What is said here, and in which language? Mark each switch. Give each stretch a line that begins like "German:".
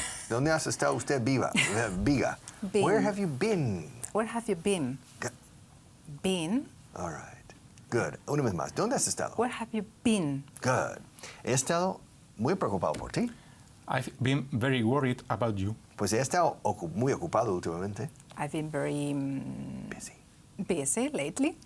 Spanish: ¿Dónde has estado usted viva? Viga.
English: Been. Where have you been? Where have you been? Been? All right. Good.
Spanish: Una vez más. ¿Dónde has estado?
English: Where have you been? Good.
Spanish: He estado muy preocupado por ti.
English: I've been very worried about you.
Spanish: Pues he estado muy ocupado últimamente.
English: I've been very busy lately.